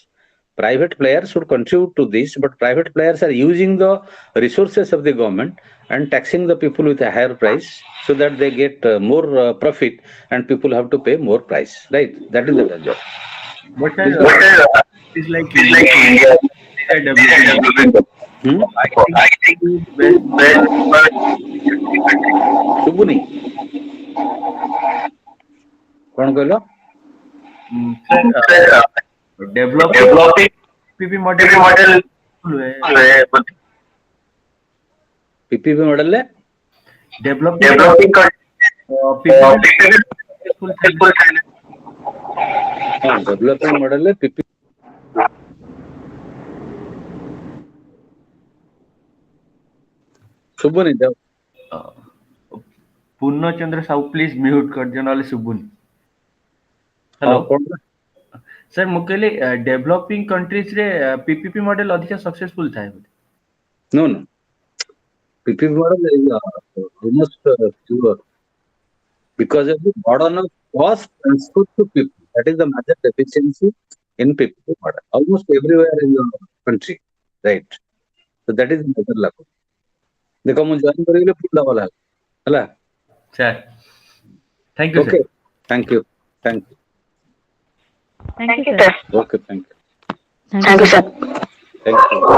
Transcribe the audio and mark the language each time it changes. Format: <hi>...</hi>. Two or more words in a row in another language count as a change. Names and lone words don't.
<en>Private players should contribute to this, but private players are using the resources of the government and taxing the people with a higher price so that they get more profit and people have to pay more price. Right? That is the danger. But But sir, it's like it's like India. these are developing. Hmm? I think best</en> <or>ଶୁଭୁନି କଣ କହିଲ</or> <en>sir, developing Developing PPP model model ପିପିପି ମଡେଲରେ developing developing PPP successful ଥାଏ।</en> <or>ହଁ ଡେଭଲପିଂ ମଡେଲରେ ପିପି ଶୁଭୁନି ପୂର୍ଣ୍ଣଚନ୍ଦ୍ର ସାହୁ</or> <en>please mute</en> <or>କରିଦିଅ ନହେଲେ ଶୁଭୁନି। ହ୍ୟାଲୋ ସାର୍ ମୁଁ କହିଲି</or> <en>developing countries</en> <or>ରେ</or> <en>PPP model</en> <or>ଅଧିକ ସକ୍ସେସଫୁଲ ଥାଏ ବୋଧେ।</or> <en>No, no. PPP model is almost pure because of the burden of cost transferred to people. That is the major deficiency in PPP model. Almost everywhere in the country, right? So that is the major lack.</en> <hi>देखो मैं ज्वाइन करेंगे फुल वाला है</hi> <en>sir thank you Okay. ସାର୍। Thank you. Thank you. Thank you, sir. Okay. Thank you. Thank you, sir. Thank you.</en>